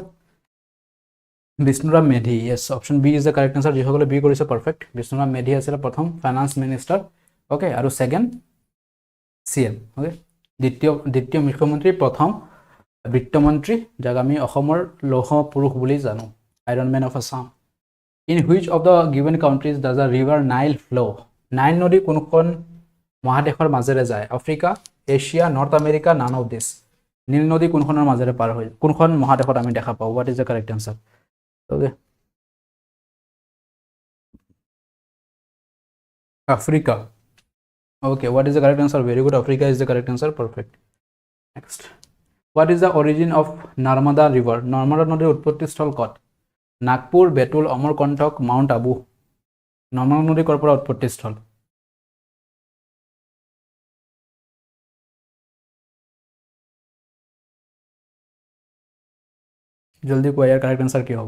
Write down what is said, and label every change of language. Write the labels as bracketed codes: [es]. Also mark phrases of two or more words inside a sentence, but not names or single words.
[as] বিষ্ণুৰাম মেধি। [en] Yes, option B is the correct answer. [as] যিসকলে বি কৰিছে পাৰফেক্ট। বিষ্ণুৰাম মেধি আছিলে প্ৰথম ফাইনান্স মিনিষ্টাৰ। ওকে, আৰু সেকেন্ড CM। ওকে, দ্বিতীয় মুখ্যমন্ত্ৰী, প্ৰথম বিত্তমন্ত্ৰী, যাক আমি অসমৰ লৌহ পুৰুষ বুলি জানো, [en] Iron Man of Assam. In which of the given countries does the river Nile flow'? [as] নাইল নদী কোনখন মহাদেশৰ মাজেৰে যায়? আফ্ৰিকা, এছিয়া, নৰ্থ আমেৰিকা, [en] none of this. [as] নীল নদী কোনখনৰ মাজেৰে পাৰ হৈ, কোনখন মহাদেশত আমি দেখা পাওঁ? [en] What is the correct answer? Okay, Africa. Okay, what is the correct answer? Very good. Africa is the correct answer. Perfect. Next. What is the origin of Narmada River? [as] Narmada নদীৰ উৎপত্তিস্থল ক'ত? নাগপুৰ, বেতুল, অমৰকণ্টক, মাউণ্ট আবু। নৰ্মদা নদী ক'ৰ পৰা উৎপত্তিস্থল? জলদি কোৱা, ইয়াৰ [en] correct answer [as] কি হ'ব?